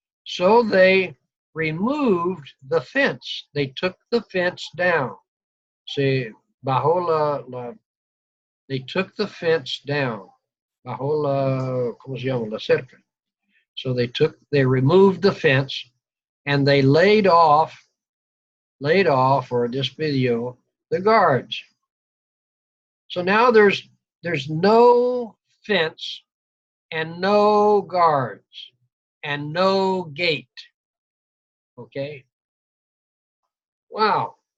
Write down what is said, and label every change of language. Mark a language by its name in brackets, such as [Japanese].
[English] So they removed the fence. They took the fence down. [Spanish] Se bajó [English] they took the fence down. [Spanish] Bajó la, ¿cómo se llama? La cerca. [English] So they removed the fence, and they laid off or despidió the guards. So now there's no fence and no guards and no gate. Okay. Wow.